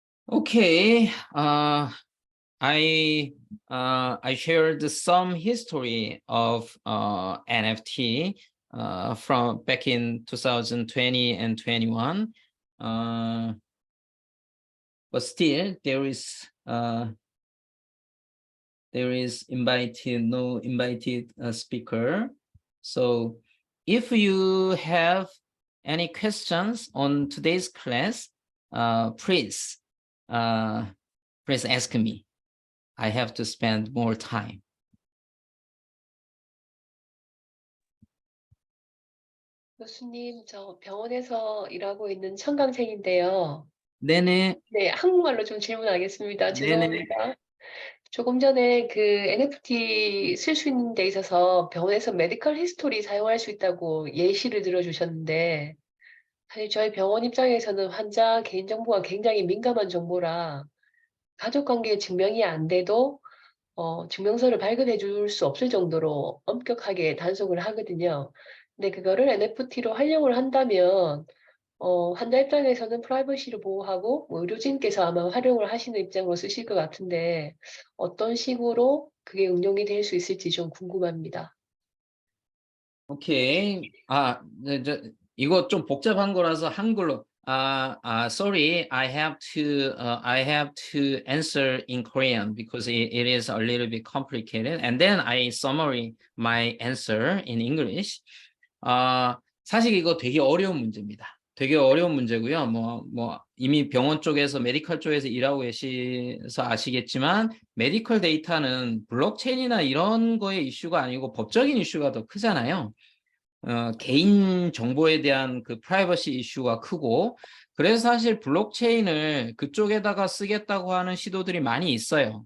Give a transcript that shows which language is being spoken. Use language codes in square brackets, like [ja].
[en] Okay, I shared some history of NFT from back in 2020 and 21, but still there is no invited speaker. So if you have any questions on today's class, please ask me. I have to spend more time. [ko] 교수님, 저 병원에서 일하고 있는 청강생인데요. 네네. 네, 한국말로 좀 질문하겠습니다. 네네. 죄송합니다. 조금 전에 그 NFT 쓸 수 있는 데 있어서 병원에서 메디컬 히스토리 사용할 수 있다고 예시를 들어주셨는데, 사실 저희 병원 입장에서는 환자 개인정보가 굉장히 민감한 정보라 가족관계 증명이 안 돼도 증명서를 발급해 줄 수 없을 정도로 엄격하게 단속을 하거든요. 근데 그거를 NFT로 활용을 한다면 환자 입장에서는 프라이버시를 보호하고 뭐 의료진께서 아마 활용을 하시는 입장으로 쓰실 것 같은데 어떤 식으로 그게 응용이 될 수 있을지 좀 궁금합니다. 오케이. 이거 좀 복잡한 거라서 한글로. [en] Sorry, I have to answer in Korean because it is a little bit complicated, and then I summary my answer in English. [ko] 사실 이거 되게 어려운 문제입니다. 되게 어려운 문제고요. 이미 병원 쪽에서 메디컬 쪽에서 일하고 계셔서 아시겠지만, 메디컬 데이터는 블록체인이나 이런 거의 이슈가 아니고 법적인 이슈가 더 크잖아요. 개인 정보에 대한 그 프라이버시 이슈가 크고, 그래서 사실 블록체인을 그쪽에다가 쓰겠다고 하는 시도들이 많이 있어요.